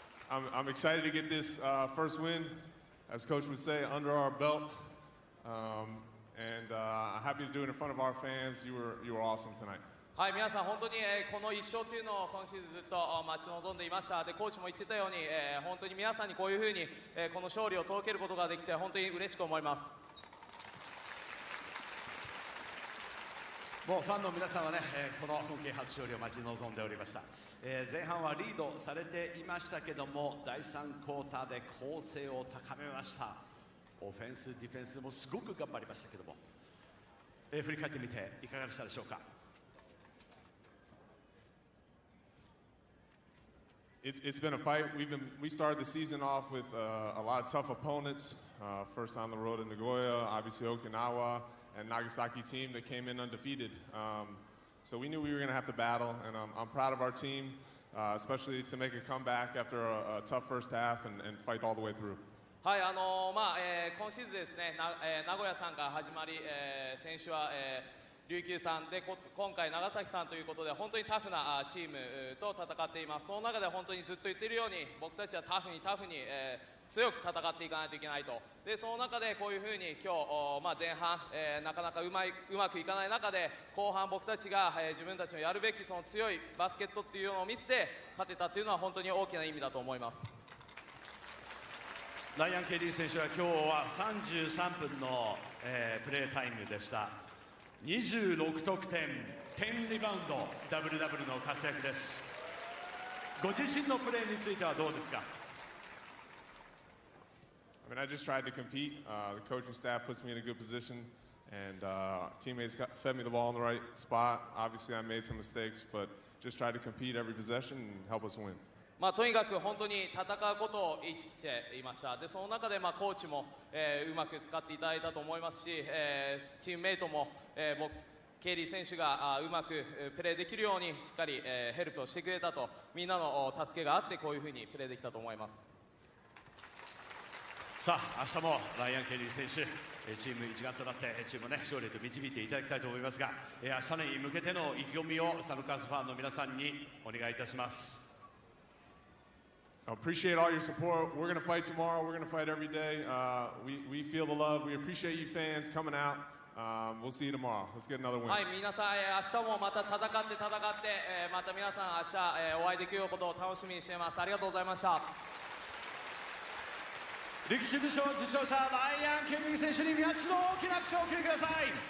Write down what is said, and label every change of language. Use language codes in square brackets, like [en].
[en] I'm excited to get this first win, as Coach would say, under our belt, and I'm happy to do it in front of our fans. You were awesome tonight. [ja] はい、皆さん本当に、この1勝というのを今シーズンずっと待ち望んでいました。で、コーチも言ってたように、本当に皆さんにこういうふうに、この勝利を届けることができて本当に嬉しく思います。もうファンの皆さんはね、この今季初勝利を待ち望んでおりました、前半はリードされていましたけども、第3クォーターで構成を高めました。オフェンスディフェンスもすごく頑張りましたけども、振り返ってみていかがでしたでしょうか。 [en] It's been a fight. We started the season off with a lot of tough opponents. First on the road in Nagoya, obviously Okinawa, and Nagasaki team that came in undefeated. So we knew we were going to have to battle, and I'm proud of our team, especially to make a comeback after a tough first half and fight all the way through. [ja] はい、今シーズンですね、名古屋さんから始まり、先週は、琉球さんで、今回長崎さんということで、本当にタフなチームと戦っています。その中で本当にずっと言っているように、僕たちはタフに、強く戦っていかないといけないと。でその中でこういうふうに今日、前半、なかなかうまくいかない中で、後半僕たちが、自分たちのやるべきその強いバスケットっていうのを見せて勝てたというのは本当に大きな意味だと思います。ライアン・ケリー選手は今日は33分の、プレータイムでした。 26得点、10リバウンド、ダブルダブルの活躍です。ご自身のプレーについてはどうですか。 [en] I mean, I just tried to compete. The coaching staff puts me in a good position, and teammates fed me the ball in the right spot. Obviously, I made some mistakes, but just tried to compete every possession and help us win. [ja] とにかく本当に戦うことを意識していました。でその中でコーチも、うまく使っていただいたと思いますし、チームメイトも、ケイリー選手がうまくプレーできるようにしっかり、ヘルプをしてくれたと、みんなの助けがあってこういうふうにプレーできたと思います。さあ明日もライアン・ケリー選手、チーム一丸となってチームを、勝利へと導いていただきたいと思いますが、明日に向けての意気込みをサノカーズファンの皆さんにお願いいたします。 [en] I appreciate all your support. We're going to fight tomorrow. We're going to fight every day. We feel the love. We appreciate you fans coming out. We'll see you tomorrow. Let's get another win. [ja] はい、皆さん、明日もまた戦って、また皆さん明日、お会いできることを楽しみにしています。ありがとうございました。歴史武将受賞者ライアン・ケリー選手に皆一度大きな拍手をお送りください。